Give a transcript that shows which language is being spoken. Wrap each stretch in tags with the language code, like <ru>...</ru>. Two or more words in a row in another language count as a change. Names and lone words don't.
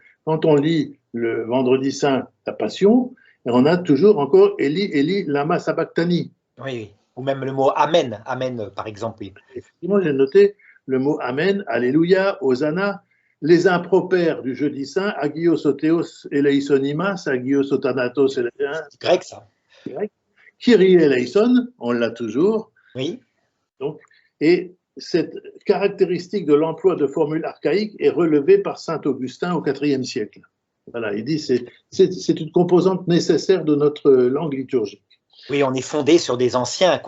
<fr>Quand on lit le Vendredi Saint, la Passion, et on a toujours encore</fr> <arc>Eli, Eli, lama sabachthani.</arc> <fr>Oui. Ou même le mot Amen, par exemple. Oui. Effectivement, j'ai noté le mot Amen, Alléluia, Hosanna, les impropères du Jeudi Saint,</fr> <el>Άγιος ο Θεός, ελέησον ημάς, Άγιος Αθάνατος.</el> <fr>C'est grec, ça. Grec.</fr> <el>Κύριε ελέησον,</el> <fr>on l'a toujours. Oui. Donc, et cette caractéristique de l'emploi de formules archaïques est relevée par saint Augustin au IVe siècle. Voilà, il dit c'est une composante nécessaire de notre langue liturgique. Oui, on est fondé sur des anciens, quoi.</fr>